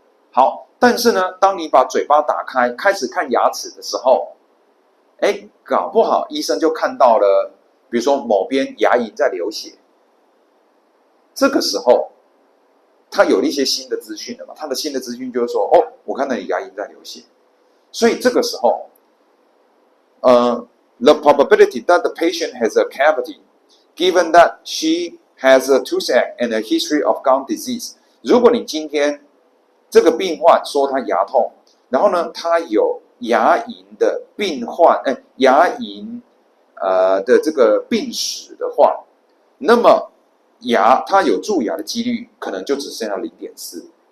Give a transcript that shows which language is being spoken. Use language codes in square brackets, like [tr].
[zh] 好，但是呢，当你把嘴巴打开，开始看牙齿的时候，搞不好医生就看到了，比如说某边牙龈在流血，这个时候他有了一些新的资讯了嘛？他的新的资讯就是说，我看到你牙龈在流血，所以这个时候， [en] the probability that the patient has a cavity, given that she has a toothache and a history of gum disease。 [zh] 如果你今天这个病患说他牙痛，然后呢，他有牙龈的牙龈的这个病史的话，那么他有蛀牙的几率可能就只剩下 0.4。